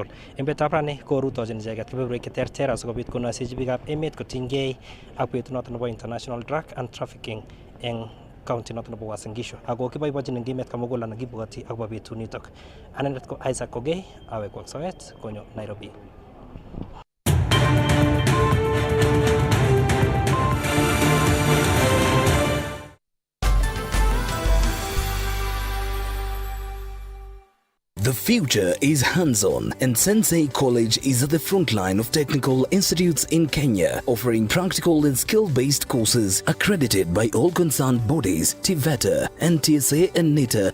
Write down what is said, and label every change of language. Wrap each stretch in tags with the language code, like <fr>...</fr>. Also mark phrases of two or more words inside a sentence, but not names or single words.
<kln>En betutab rani ko rutochin icheket kebeberwek cheterter asikobit konoisechi biikab emet kotinygei ak betut noto nebo International Drug and Trafficking eng county noto nebo Uasin Gishu. Ako kiboibochin eng emet kamugul anan kibwoti akobo betunitok. Anendet ko Isaac Kogei awekwa soet konyo Nairobi.</kln> <en>The future is hands-on, and Sensei College is at the front line of technical institutes in Kenya, offering practical and skill-based courses accredited by all concerned bodies, TVETA, NTSA and NITA.</en>